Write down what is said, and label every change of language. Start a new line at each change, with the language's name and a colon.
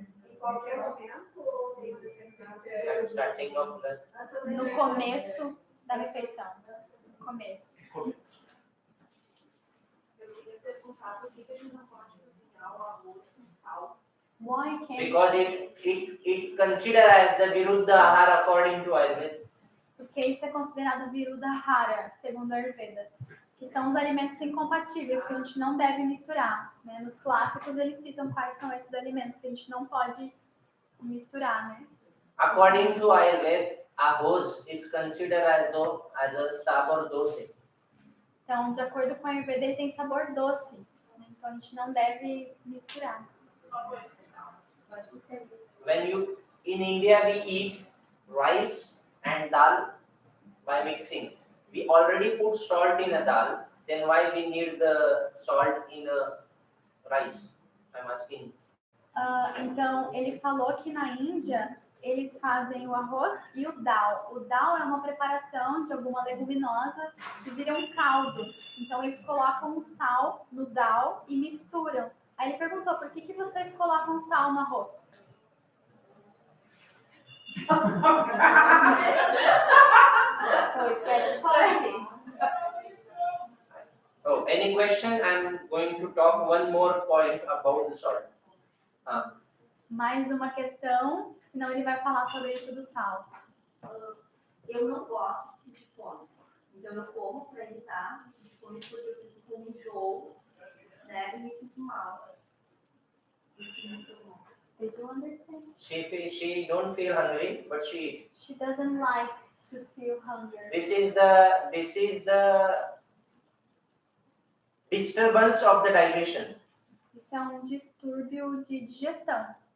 Portuguese: Em qualquer momento ou tem que
English: Starting of the...
Portuguese: No começo da refeição. No começo. Eu queria perguntar por que a gente não pode cozinhar o arroz com sal?
English: Why can't... Because it considered as the Viruddha Ahara according to Ayurveda.
Portuguese: Porque isso é considerado Viruddha Ahara, segundo a Ayurveda, que são os alimentos incompatíveis que a gente não deve misturar. Né? Nos clássicos eles citam quais são esses alimentos que a gente não pode misturar, né?
English: According to Ayurveda, arroz is considered as a
Portuguese: sabor doce. Então, de acordo com a Ayurveda, ele tem sabor doce. Né? Então, a gente não deve misturar. Só as possíveis.
English: In India we eat rice and dal by mixing. We already put salt in a dal, then why we need the salt in a rice? I'm asking.
Portuguese: Então, ele falou que na Índia eles fazem o arroz e o dal. O dal é uma preparação de alguma leguminosa que vira um caldo. Então, eles colocam o sal no dal e misturam. Aí ele perguntou, por que vocês colocam sal no arroz?
English: So it's very spicy. Oh, any question? I'm going to talk one more point about the salt.
Portuguese: Mais uma questão, senão ele vai falar sobre isso do sal. Eu não gosto de sentir fome. Então eu como para evitar sentir fome porque eu fico com enjoo, né? E me sinto mal.
English: Did you understand? She don't feel hungry, but she doesn't like to feel hunger. this is the disturbance of the digestion,
Portuguese: Isso é distúrbio de digestão.